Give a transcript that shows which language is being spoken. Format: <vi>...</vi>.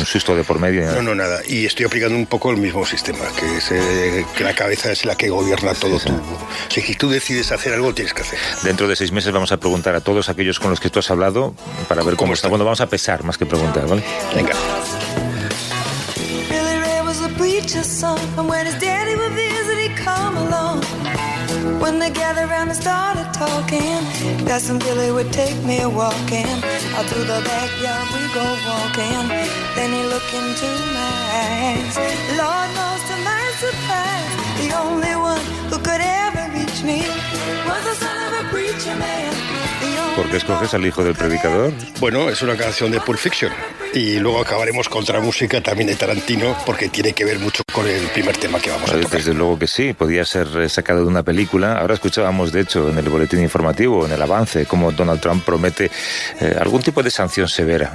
<es>un susto de por medio. Ni nada. No, nada. Y estoy aplicando un poco el mismo sistema, que es que la cabeza es la que gobierna todo. Sí. Si tú decides hacer algo, tienes que hacer. Dentro de 6 meses vamos a preguntar a todos aquellos con los que tú has hablado para ver cómo está. Bueno, vamos a pesar más que preguntar, ¿vale? Venga.</es> <en>Billy Ray was a preacher's son, and when his daddy would visit, he'd come along. When they gathered around and started talking, Cousin Billy would take me walking. Out through the backyard we go walking. Then he looked into my eyes. Lord knows to my surprise, the only one who could ever reach me was the son of a preacher man.</en> <es>¿Por qué escoges al hijo del predicador? Bueno, es una canción de Pulp Fiction. Y luego acabaremos con otra música también de Tarantino, porque tiene que ver mucho con el primer tema que vamos a tocar. Desde luego que sí, podía ser sacado de una película. Ahora escuchábamos, de hecho, en el boletín informativo, en el avance, cómo Donald Trump promete algún tipo de sanción severa.</es>